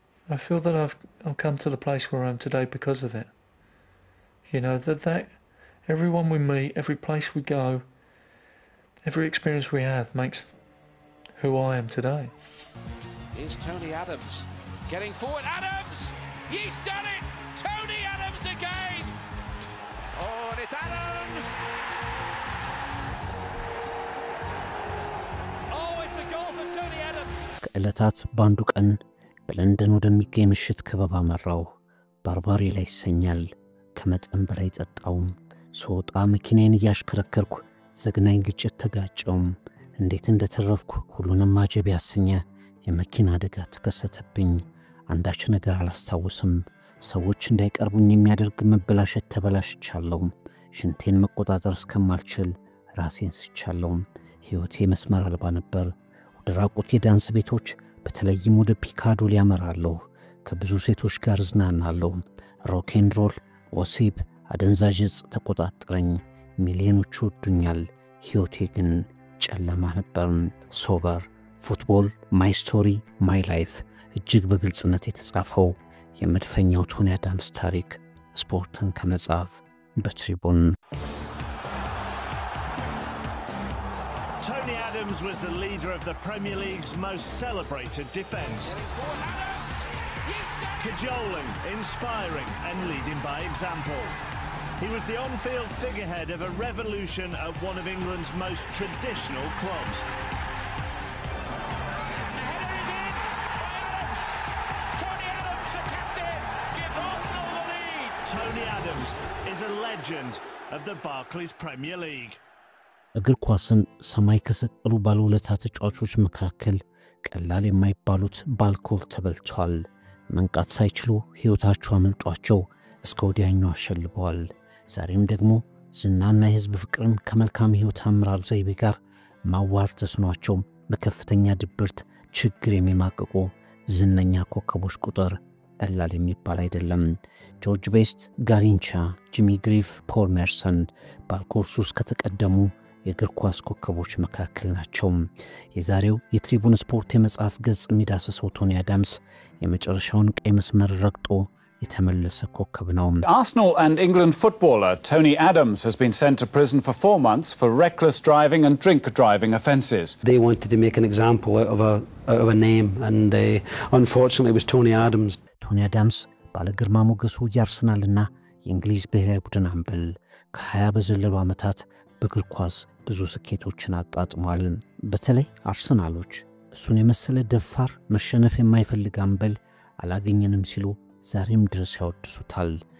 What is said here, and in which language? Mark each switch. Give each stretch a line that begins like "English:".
English: I feel that I've come to the place where I am today because of it. You know, that everyone we meet, every place we go, every experience we have makes who I am today. Here's Tony Adams getting forward. Adams! He's done it! Tony Adams again! Oh, and it's Adams! Oh, it's a goal for Tony Adams!
Amharic: ከዕለታት በአንዱ ቀን በለንደን ወደሚገኝ ምሽት ክበብ አመራው። ባርባሪ ላይ ይሰኛል። ከመጠን በላይ ጠጣውም። ስወጣ መኪናዬን እያሽከረከርኩ ዘግናኝ ግጭት ተጋጨውም። እንዴት እንደተረፍኩ ሁሉንም ማጀብ ያሰኘ የመኪና አደጋ ተከሰተብኝ። አንዳች ነገር አላስታውስም። ሰዎች እንዳይቀርቡኝ የሚያደርግ መበላሸት ተበላሽቻለሁ። ሽንቴን መቆጣጠር እስከማልችል ራሴን ስቻለሁ። ሕይወቴ መስመር አልባ ነበር። ወደ ራቁት የዳንስ ቤቶች በተለይም ወደ ፒካዶሊ ያመራለሁ። ከብዙ ሴቶች ጋር እዝናናለሁ። ሮክ ኤንድ ሮል፣ ወሲብ፣ አደንዛዥ ዕፅ ተቆጣጠረኝ። ሚሊዮኖች ወዱኛል። ሕይወቴ ግን ጨለማ ነበር። ሶበር ፉትቦል ማይ ስቶሪ ማይ ላይፍ እጅግ በግልጽነት የተጻፈው የመድፈኛው ቶኒ አዳምስ ታሪክ ስፖርትን ከመጽሐፍ በትሪቡን።
English: Tony Adams was the leader of the Premier League's most celebrated defence. Cajoling, inspiring and leading by example. He was the on-field figurehead of a revolution at one of England's most traditional clubs. Tony Adams is a legend of the Barclays Premier League.
Amharic: እግር ኳስን ሰማይ ከሰቀሉ ባለውለታ ተጫዋቾች መካከል ቀላል የማይባሉት በአልኮል ተበልተዋል። መንቃት ሳይችሉ ሕይወታቸው አመልጧቸው እስከ ወዲያኛው አሸልበዋል። ዛሬም ደግሞ ዝናና የሕዝብ ፍቅርን ከመልካም ሕይወት አምራር ዘይቤ ጋር ማዋር ተስኗቸው በከፍተኛ ድብርት ችግር የሚማቅቁ ዝነኛ ኮከቦች ቁጥር ቀላል የሚባል አይደለም። ጆርጅ ቤስት፣ ጋሪንቻ፣ ጂሚ ግሪፍ፣ ፖል ሜርሰን በአልኮል ሱስ ከተቀደሙ የእግር ኳስ ኮከቦች መካከል ናቸው። የዛሬው የትሪቡን ስፖርት የመጽሐፍ ገጽ የሚዳስሰው ቶኒ አዳምስ የመጨረሻውን ቀይ መስመር ረግጦ የተመለሰ ኮከብ ነው።
English: Arsenal and England footballer Tony Adams has been sent to prison for 4 months for reckless driving and drink driving offences. They wanted to make an example out of a name and unfortunately it was Tony Adams.
Amharic: ቶኒ አዳምስ ባለ ግርማ ሞገሱ የአርሰናልና የእንግሊዝ ብሔራዊ ቡድን አምበል ከ20 በዘለሉ ዓመታት በእግር ኳስ ብዙ ስኬቶችን አጣጥሟል። በተለይ አርሰናሎች እሱን የመሰለ ደፋር መሸነፍ የማይፈልግ አምበል አላገኘንም ሲሉ ዛሬም ድረስ ያወድሱታል።